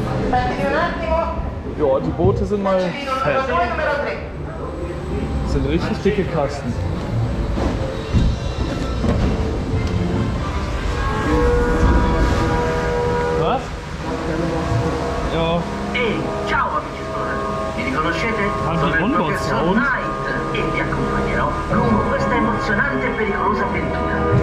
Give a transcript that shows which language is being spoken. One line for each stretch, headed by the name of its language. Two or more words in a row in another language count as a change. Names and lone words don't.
German: Ja, die Boote sind mal fett. Das sind richtig dicke Kasten. Was? Ja.
Italian: Ehi, ciao amici esploratori, mi riconoscete? Anche Sono il Onride professor Sound. Knight e vi accompagnerò lungo questa emozionante e pericolosa avventura.